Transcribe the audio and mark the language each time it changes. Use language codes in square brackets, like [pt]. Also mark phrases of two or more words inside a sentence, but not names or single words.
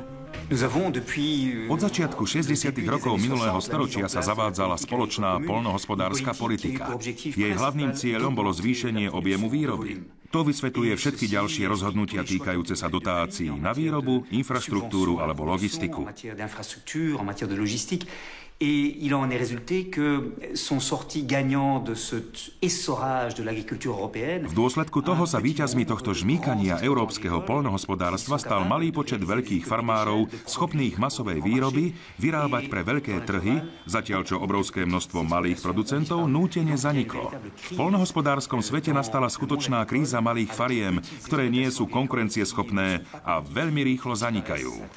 [sk] Od začiatku 60. rokov minulého storočia sa zavádzala spoločná poľnohospodárska politika. Jej hlavným cieľom bolo zvýšenie objemu výroby. To vysvetľuje všetky ďalšie rozhodnutia týkajúce sa dotácií na výrobu, infraštruktúru alebo logistiku. [fr] Et il en est résulté que sont sortis gagnants de cet essorage de l'agriculture européenne. [sk] V dôsledku toho sa víťazmi tohto žmýkania európskeho poľnohospodárstva stal malý počet veľkých farmárov schopných masovej výroby vyrábať pre veľké trhy, zatiaľ čo obrovské množstvo malých producentov nútene zaniklo. V poľnohospodárskom svete nastala skutočná kríza malých fariem, ktoré nie sú konkurencieschopné a veľmi rýchlo zanikajú.